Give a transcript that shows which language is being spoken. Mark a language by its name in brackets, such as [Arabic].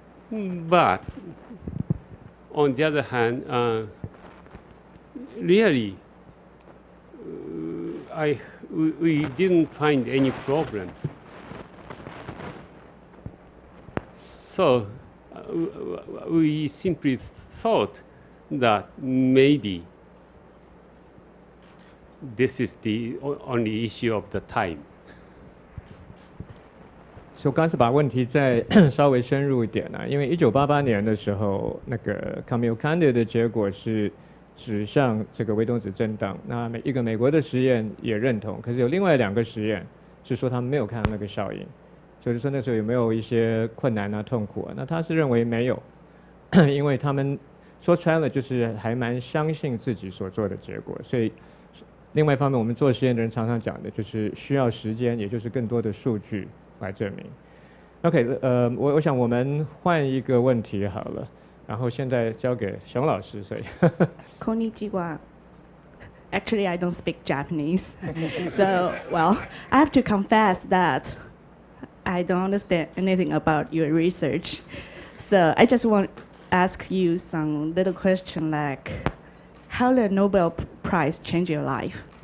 [English] But on the other hand, really, we didn't find any problem. So we simply thought that maybe this is the only issue of the time. [Chinese] 所以我刚才把问题再稍微深入一点啊，因为1988年的时候，那个 Kamiokande 的结果是指向这个微中子震荡，那一个美国的实验也认同，可是有另外2个实验是说他们没有看到那个效应，所以说那时候有没有一些困难啊、痛苦啊？那他是认为没有，因为他们说穿了就是还蛮相信自己所做的结果，所以另外一方面，我们做实验的人常常讲的就是需要时间，也就是更多的数据来证明。 OK， 我想我们换一个问题好了，然后现在交给熊老师，所以。 [Japanese] Konnichiwa. [English] Actually, I don't speak Japanese, so well, I have to confess that I don't understand anything about your research. So I just want to ask you some little question like, how the Nobel Prize changed your life?